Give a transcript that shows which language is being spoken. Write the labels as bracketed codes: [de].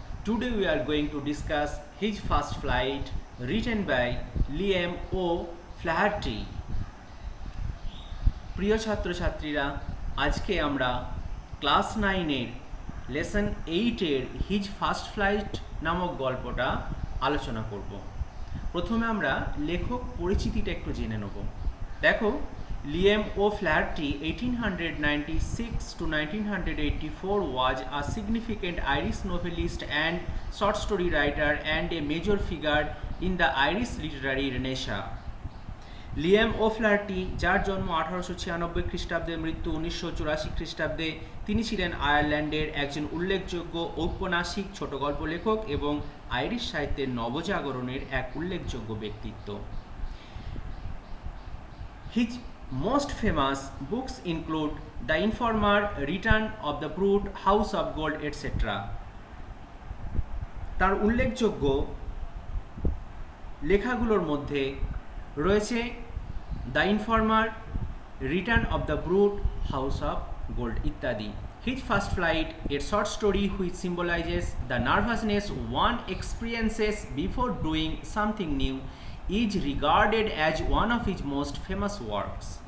[en] Today we are going to discuss His First Flight written by Liam O'Flaherty. [bn] প্রিয় ছাত্রছাত্রীরা, আজকে আমরা class 9-এর lesson 8-এর his first flight নামক গল্পটা আলোচনা করব। প্রথমে আমরা লেখক পরিচিতিটা একটু জেনে নেব। দেখো, [en] Liam O'Flaherty 1896 to 1984 was a significant Irish novelist and short story writer and a major figure in the Irish literary renaissance. [bn] Liam ওফ্লাহার্টি, যার জন্ম 1896 খ্রিস্টাব্দে, মৃত্যু 1984 খ্রিস্টাব্দে, তিনি ছিলেন আয়ারল্যান্ডের একজন উল্লেখযোগ্য ঔপন্যাসিক, ছোট গল্প লেখক এবং আইরিশ সাহিত্যের নবজাগরণের এক উল্লেখযোগ্য ব্যক্তিত্ব। [en] His most famous books include The Informer, Return of the Brute, House of Gold, etc. [bn] তার উল্লেখযোগ্য লেখাগুলোর মধ্যে রয়েছে the informer, return of the brute, house of gold ইত্যাদি। [en] His first flight, a short story which symbolises the nervousness one experiences before doing something new, is regarded as one of his most famous works.